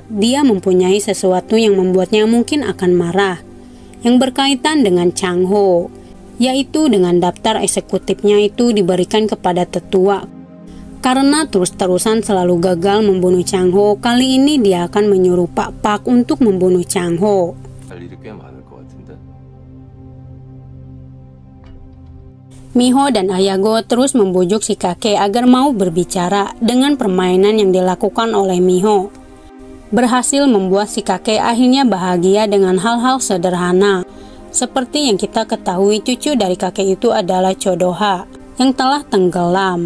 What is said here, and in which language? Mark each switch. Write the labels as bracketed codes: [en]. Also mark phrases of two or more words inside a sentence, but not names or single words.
[id] Dia mempunyai sesuatu yang membuatnya mungkin akan marah yang berkaitan dengan Chang Ho, yaitu dengan daftar eksekutifnya itu diberikan kepada tetua. Karena terus-terusan selalu gagal membunuh Chang Ho, kali ini dia akan menyuruh Pak Pak untuk membunuh Chang Ho. [ko] 할 일이 꽤 많을 것 같은데. [id] Miho dan Ayago terus membujuk si kakek agar mau berbicara dengan permainan yang dilakukan oleh Miho. Berhasil membuat si kakek akhirnya bahagia dengan hal-hal sederhana. Seperti yang kita ketahui, cucu dari kakek itu adalah Cho Do-ha yang telah tenggelam.